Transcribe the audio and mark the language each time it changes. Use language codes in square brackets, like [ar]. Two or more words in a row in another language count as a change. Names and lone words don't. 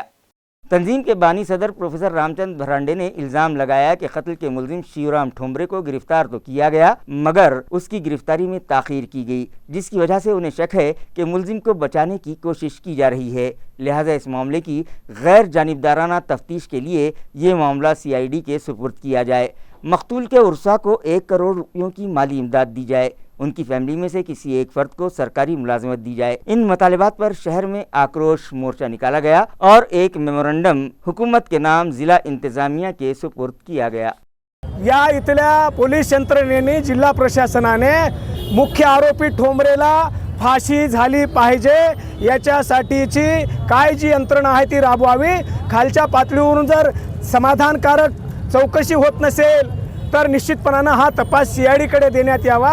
[ur] تنظیم کے بانی صدر پروفیسر رام چند بھرانڈے نے الزام لگایا کہ قتل کے ملزم شیورام ٹھومرے کو گرفتار تو کیا گیا مگر اس کی گرفتاری میں تاخیر کی گئی، جس کی وجہ سے انہیں شک ہے کہ ملزم کو بچانے کی کوشش کی جا رہی ہے، لہذا اس معاملے کی غیر جانبدارانہ تفتیش کے لیے یہ معاملہ CID کے سپرد کیا جائے، مقتول کے ورثاء کو 1 کروڑ روپیوں کی مالی امداد دی جائے، ان کی فیملی میں سے کسی ایک فرد کو سرکاری ملازمت دی جائے۔ ان مطالبات پر شہر میں آکروش مورچہ نکالا گیا اور ایک میمورنڈم حکومت کے نام ضلع انتظامیہ کے سپرد کیا گیا۔ [mr] या इथल्या पोलीस यंत्रणेने जिल्हा प्रशासनाने मुख्य आरोपी ठोंबरेला फाशी झाली पाहिजे याच्यासाठीची काय जी यंत्रणा आहे ती राबवावी। खालच्या पातळीवरून जर समाधानकारक चौकशी होत नसेल तर निश्चितपणाने हा तपास CID कडे देण्यात यावा।